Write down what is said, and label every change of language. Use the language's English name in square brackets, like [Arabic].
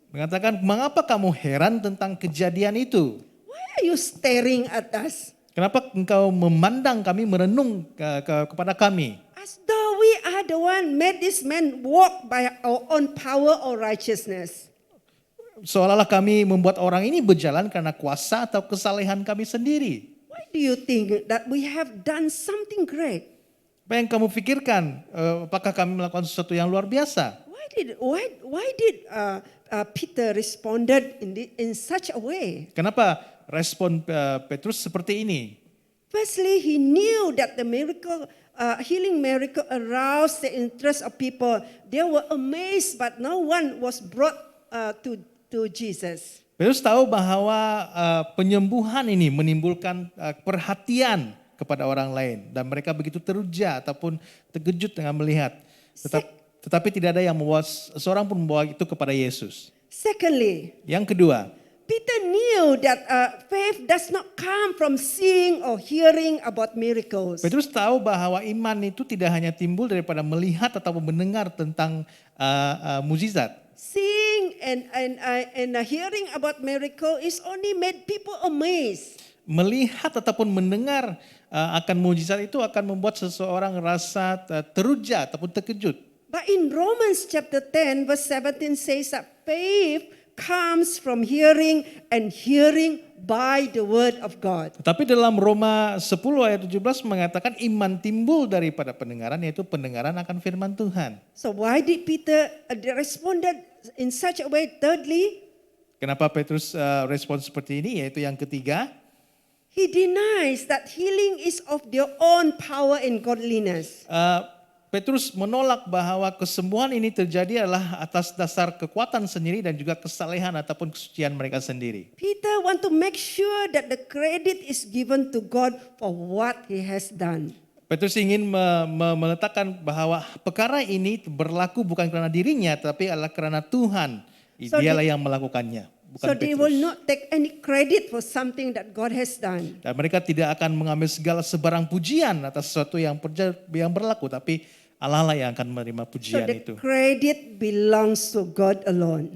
[Indonesian] mengatakan, mengapa kamu heran tentang kejadian itu? [English] Why are you staring at us? [Indonesian] Kenapa engkau memandang kami, merenung kepada kami? [English] As though we are the one made this man walk by our own power or righteousness. [Indonesian] Seolah-olah kami membuat orang ini berjalan karena kuasa atau kesalehan kami sendiri. [English] Why do you think that we have done something great? [Indonesian] Apa yang kamu pikirkan? Apakah kami melakukan sesuatu yang luar biasa? [English] Why did Peter responded in such a way? [Indonesian] Kenapa respon Petrus seperti ini? [English] Firstly, he knew that the healing miracle aroused the interest of people. They were amazed, but no one was brought to Jesus. [Indonesian] Petrus tahu bahwa penyembuhan ini menimbulkan perhatian kepada orang lain. Dan mereka begitu teruja ataupun terkejut dengan melihat. Tetapi tidak ada yang membawa, seorang pun membawa itu kepada Yesus. [English] Secondly, [Indonesian] Yang kedua, [English] Peter knew that faith does not come from seeing or hearing about miracles. [Indonesian] Petrus tahu bahwa iman itu tidak hanya timbul daripada melihat ataupun mendengar tentang mukjizat. [English] Seeing and hearing about miracle is only made people amazed. [Indonesian] Melihat ataupun mendengar akan mukjizat itu akan membuat seseorang rasa teruja ataupun terkejut. [English] But in Romans chapter 10 verse 17 says that faith comes from hearing and hearing by the word of God. [Indonesian] Tetapi dalam Roma 10 ayat 17 mengatakan iman timbul daripada pendengaran, yaitu pendengaran akan firman Tuhan. [English] So why did Peter responded in such a way? Thirdly, [Indonesian] Kenapa Petrus respon seperti ini? Yaitu yang ketiga, [English] he denies that healing is of their own power and godliness. [Indonesian] Petrus menolak bahwa kesembuhan ini terjadi adalah atas dasar kekuatan sendiri dan juga kesalehan ataupun kesucian mereka sendiri. [English] Peter want to make sure that the credit is given to God for what he has done. [Indonesian] Petrus ingin meletakkan bahwa perkara ini berlaku bukan karena dirinya, tapi adalah karena Tuhan. Dialah yang melakukannya, bukan [English] So they [Indonesian] Petrus. [English] will not take any credit for something that God has done. [Indonesian] Dan mereka tidak akan mengambil segala sebarang pujian atas sesuatu yang berlaku, tapi Allah lah yang akan menerima [English] So [Indonesian] pujian [English] the [Indonesian] itu. [English] credit belongs to God alone.